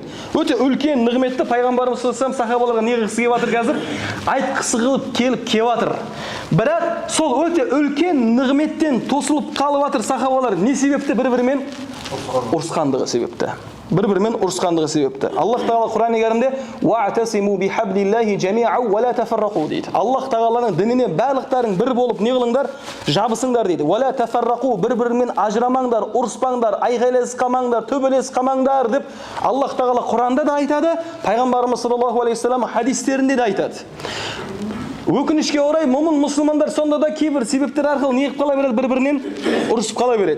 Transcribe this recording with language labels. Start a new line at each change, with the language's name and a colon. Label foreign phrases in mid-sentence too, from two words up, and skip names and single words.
Kazakh: Өте үлкен нығметті пайғамбарымыз
Arabic: صلى الله عليه وسلم
Kazakh: сахабаларға не қылғысы келіп жатыр қазір? Айтқысы келіп жатыр. Бірақ сол өте үлкен нығметтен тосылып қалып жатыр сахабалар. Не себепті бір-бірімен ұрысқандығы себепті. Bir-birмен ұрысқандығы себепті. Аллах Тағала Құран-ы Кәрімде
Arabic: «واعتصموا بحبل الله جميعا ولا تفرقوا»
Kazakh: дейді. Аллах Тағаланың дініне барлықтарың бір болып не қылыңдар? Жабысыңдар дейді.
Arabic: «ولا تفرقوا»
Kazakh: бір-бірмен ажырамаңдар, ұрыспаңдар, айғайласып қалмаңдар, төбелесіп қалмаңдар деп Аллах Тағала Құранда да айтады, Пайғамбарымыз
Arabic: صلى الله عليه وسلم
Kazakh: хадистерінде де айтады. Өкінішке орай, момын мұсылмандар сонда да кейбір себептер арқылы не қып қала береді, бір-бірінен ұрысып қала береді.